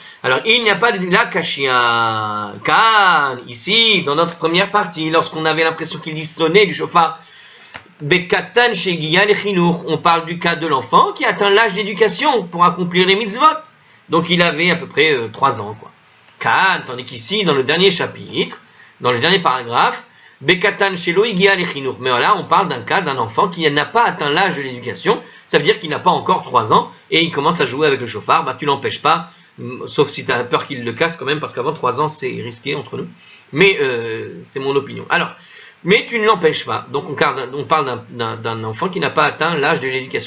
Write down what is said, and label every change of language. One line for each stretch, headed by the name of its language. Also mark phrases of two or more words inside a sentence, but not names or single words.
French: Alors, il n'y a pas de lakashia. Car, ici, dans notre première partie, lorsqu'on avait l'impression qu'il dit sonner du shofar,
Hebrew: בקטן שהגיע לחינוך,
French: on parle du cas de l'enfant qui atteint l'âge d'éducation pour accomplir les mitzvot. Donc, il avait à peu près 3 ans, quoi. Kan, tandis qu'ici, dans le dernier chapitre, dans le dernier paragraphe,
Hebrew: בקטן שלא הגיע לחינוך.
French: Mais là, on parle d'un cas d'un enfant qui n'a pas atteint l'âge de l'éducation. Ça veut dire qu'il n'a pas encore 3 ans et il commence à jouer avec le shofar. Bah, tu l'empêches pas, sauf si tu as peur qu'il le casse quand même, parce qu'avant 3 ans, c'est risqué entre nous. Mais c'est mon opinion. Alors, mais tu ne l'empêches pas. Donc, on parle d'un enfant qui n'a pas atteint l'âge de l'éducation.